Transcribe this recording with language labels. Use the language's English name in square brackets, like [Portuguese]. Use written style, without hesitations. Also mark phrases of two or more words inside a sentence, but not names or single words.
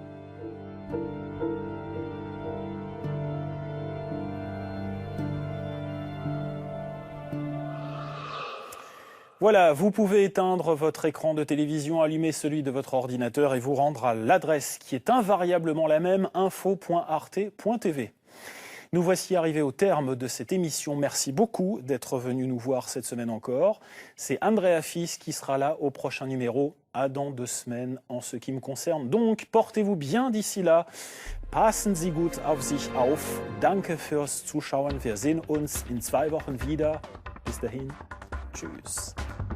[French] Voilà, vous pouvez éteindre votre écran de télévision, allumer celui de votre ordinateur et vous rendre à l'adresse qui est invariablement la même, info.arte.tv. Nous voici arrivés au terme de cette émission. Merci beaucoup d'être venu nous voir cette semaine encore. C'est Andrea Fils qui sera là au prochain numéro, à dans 2 semaines en ce qui me concerne. Donc, portez-vous bien d'ici là. [German] Passen Sie gut auf sich auf. Danke fürs Zuschauen. Wir sehen uns in 2 Wochen wieder. Bis dahin. Tschüss.